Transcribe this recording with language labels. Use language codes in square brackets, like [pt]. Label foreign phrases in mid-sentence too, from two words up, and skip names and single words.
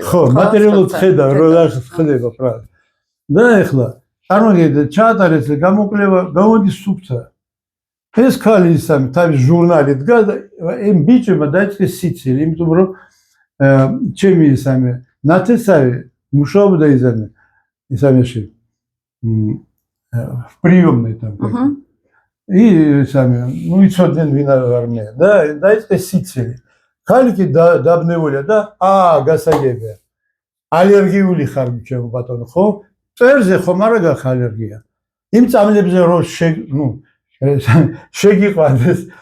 [ka] ხო, მატერიალურად ხედავ, რომ რა ხდება პრა. და ეხლა წარმოგიდგენთ, ჩაატარეთ გამოკვლევა, გამოდის სუფთა. ეს ქალი ისამი თავის ჟურნალი დგა და იმ ბიჭებმა დაიწყეს სიცილი, იმიტომ რომ ჩემი ისამი ნათესავი მუშაობდა ისამეში. [ru] в приёмной там. И сами, ну [ka] იცოდნენ ვინ არ მე და დაიწყეს სიცილი. ქალი კი დაბნეულია და გასაგებია. ალერგიული ხარ ჩემო ბატონო, ხო? წერზე ხომ არა გაქვს ალერგია. იმ წამლებზე რომ შეგიყვანდეს.